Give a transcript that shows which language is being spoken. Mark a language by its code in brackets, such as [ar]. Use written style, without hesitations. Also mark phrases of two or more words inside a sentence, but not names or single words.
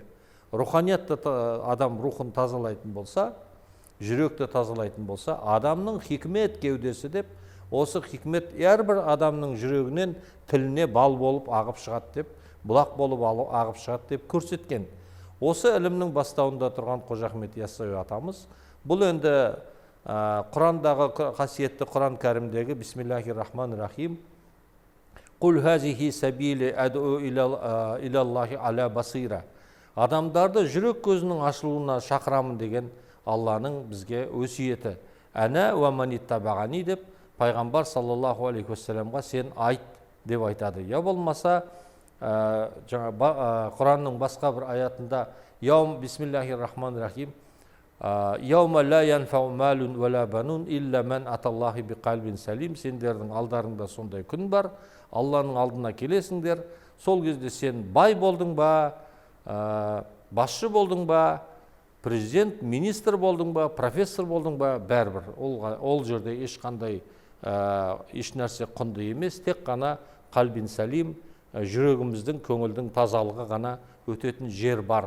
[kk] Руханиятты адам рухын тазалайтын болса, жүректі тазалайтын болса, адамның хикмет кеудесі деп, осы хикмет әрбір адамның жүрегінен тіліне бал болып ағып шығады деп, бұлақ болып ағып шығады деп көрсеткен. Осы ілімнің бастауында тұрған Қожа Ахмет Яссауи атамыз, бұл енді Құрандағы қасиетті Құран кәрімдегі [ar] بسم الله الرحمن الرحيم قل هذه سبيلي أدعو إلى الله على بصيرة. [kk] Адамдарды жүрек көзінің ашылуына шақырамын деген Алланың бізге өсиеті. [ar] أنا ومن اتبعني [kk] деп пайғамбар [ar] صلى الله عليه وسلم [kk] сен айт деп айтады. Я болмаса Құранның басқа бір аятында [ar] بسم الله الرحمن الرحيم يوم لا ينفع مال ولا بنون إلا من أتى الله بقلب سليم. [kk] Сендердің алдарыңда сондай күн бар, Алланың алдына келесіңдер. Сол кезде сен бай болдың ба, басшы болдың ба, президент, министр болдың ба, профессор болдың ба, бәрібір. Ол жерде ешқандай еш нәрсе құнды емес, тек қана [ar] قلب سليم, [kk] жүрегіміздің, көңілдің тазалығы ғана өтетін жер бар.